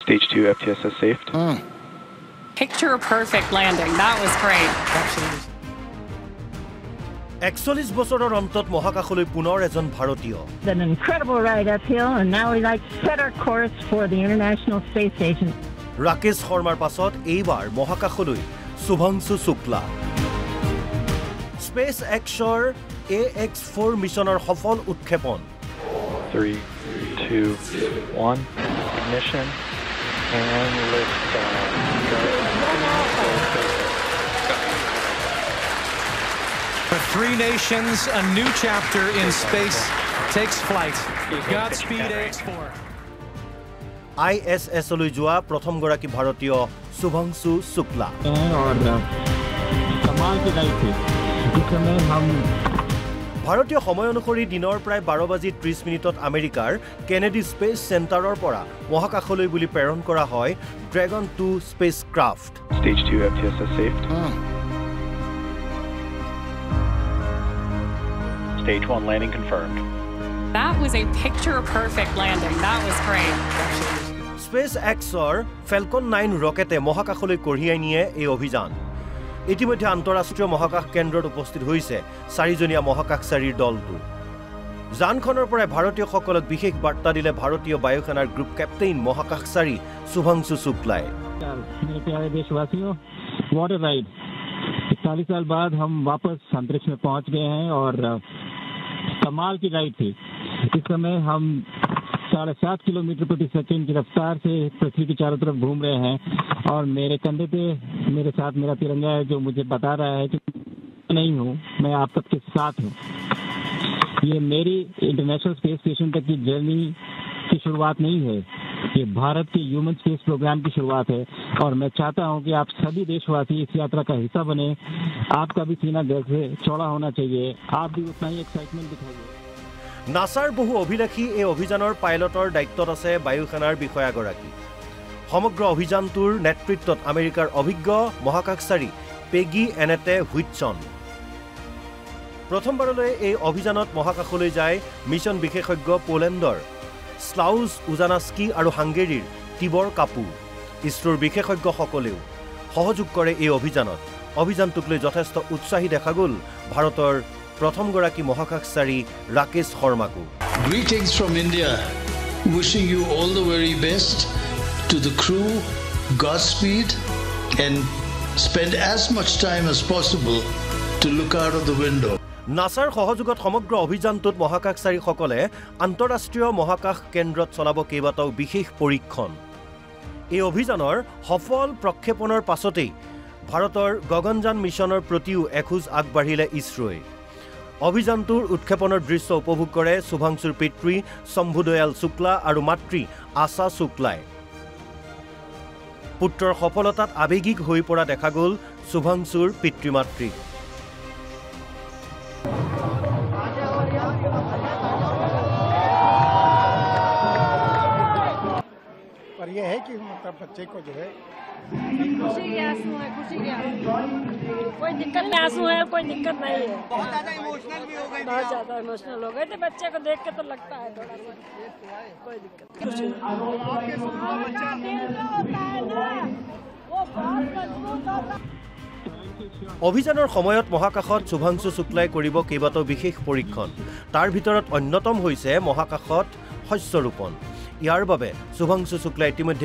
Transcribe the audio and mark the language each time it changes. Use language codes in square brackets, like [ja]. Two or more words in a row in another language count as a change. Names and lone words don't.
[en] Stage 2 FTSS saved. Picture perfect landing. That was great. [as] 41 বছৰৰ অন্তত মহাকাশলৈ পুনৰ এজন ভাৰতীয় [en] An incredible ride uphill, and now we like set our course for the International Space Station. [as] ৰাকেশ শৰ্মাৰ পাছত এইবাৰ মহাকাশলৈ শুভাংশু শুক্লা স্পেচ এক্সৰ AX4 মিছনৰ সফল উৎক্ষেপন [en] 3, 2, 1. Ignition and liftoff. For 3 nations, a new chapter in space takes flight. Godspeed, AX4. [as] ISS লৈ যোৱা প্ৰথমগৰাকী ভাৰতীয় শুভাংশু শুক্লা [hi] और कमाल की राइड थी जिस समय हम [as] ভাৰতীয় সময় অনুসৰি দিনৰ প্ৰায় 12:30 আমেৰিকাৰ কেনেডি স্পেচ চেণ্টাৰৰ পৰা মহাকাশলৈ বুলি প্ৰেৰণ কৰা হয় ড্ৰেগন 2 স্পেচ ক্ৰাফ্ট [en] Stage 2 FTSS saved. Stage 1 landing confirmed. That was a picture perfect landing. That was great. [as] স্পেচ এক্সৰ ফেলকন 9 ৰকেটে মহাকাশলৈ কঢ়িয়াই নিয়ে এই অভিযান ইতিমধ্যে আন্তঃৰাষ্ট্ৰীয় মহাকাশ কেন্দ্ৰত উপস্থিত হৈছে 4জনীয়া মহাকাশচাৰীৰ দলটো যানখনৰ পৰা ভাৰতীয়সকলক বিশেষ বাৰ্তা দিলে ভাৰতীয় বায়ুসেনাৰ [en] Group Captain [as] মহাকাশচাৰী শুভাংশু শুক্লাই [hi] मेरे प्यारे देशवासियों [en] what a ride [hi] 40 साल बाद हम वापस अंतरिक्ष में पहुंच गए हैं और कमाल की राइड थी इस समय हम 7.5 किलोमीटर प्रति सेकंड की रफ्तार से पृथ्वी के चारों तरफ घूम रहे हैं और मेरे कंधे पे मेरे साथ मेरा तिरंगा है जो मुझे बता रहा है कि नहीं हूँ मैं आप सबके साथ हूँ ये मेरी इंटरनेशनल स्पेस स्टेशन तक की जर्नी की शुरुआत नहीं है ये भारत के [en] human space program [hi] की शुरुआत है और मैं चाहता हूँ कि आप सभी देशवासी इस यात्रा का हिस्सा बने आपका भी सीना गर्व से चौड़ा होना चाहिए आप भी उतना ही एक्साइटमेंट दिखाइए [as] নাছাৰ বহু অভিলাষী এই অভিযানৰ পাইলটৰ দায়িত্বত আছে বায়ুসেনাৰ বিষয়াগৰাকী সমগ্ৰ অভিযানটোৰ নেতৃত্বত আমেৰিকাৰ অভিজ্ঞ মহাকাশচাৰী পেগি এনেটে হুইটছন প্ৰথমবাৰলৈ এই অভিযানত মহাকাশলৈ যায় মিছন বিশেষজ্ঞ পোলেণ্ডৰ স্লাউজ উজানাস্কি আৰু হাংগেৰীৰ টিবৰ কাপু ইছৰোৰ বিশেষজ্ঞসকলেও সহযোগ কৰে এই অভিযানত অভিযানটোক লৈ যথেষ্ট উৎসাহী দেখা গ'ল ভাৰতৰ প্ৰথমগৰাকী মহাকাশচাৰী ৰাকেশ শৰ্মাকো [en] Greetings from India. Wishing you all the very best. To the crew, Godspeed, and spend as much time as possible to look out of the window. [as] নাছাৰ সহযোগত সমগ্ৰ অভিযানটোত মহাকাশচাৰীসকলে আন্তঃৰাষ্ট্ৰীয় মহাকাশ কেন্দ্ৰত চলাব কেইবাটাও বিশেষ পৰীক্ষণ এই অভিযানৰ সফল প্ৰক্ষেপণৰ পাছতেই ভাৰতৰ গগনযান মিছনৰ প্ৰতিও এখোজ আগবাঢ়িলে ইছৰোই অভিযানটোৰ উৎক্ষেপণৰ দৃশ্য উপভোগ কৰে শুভাংশুৰ পিতৃ শম্ভুদয়াল শুক্লা আৰু মাতৃ আশা শুক্লাই পুত্ৰৰ সফলতাত আবেগিক হৈ পৰা দেখা গ'ল শুভাংশুৰ পিতৃ-মাতৃ [hi] पर यह है कि मतलब बच्चे को जो है खुशी के आंसू है कोई दिक्कत नहीं आंसू है कोई दिक्कत नहीं है बहुत ज्यादा इमोशनल हो गए थे बच्चे को देख के तो लगता है थोड़ा सा कोई दिक्कत [as] অভিযানৰ সময়ত মহাকাশত শুভাংশু শুক্লাই কৰিব কেইবাটাও বিশেষ পৰীক্ষণ তাৰ ভিতৰত অন্যতম হৈছে মহাকাশত শস্য ৰোপণ ইয়াৰ বাবে শুভাংশু শুক্লাই ইতিমধ্যে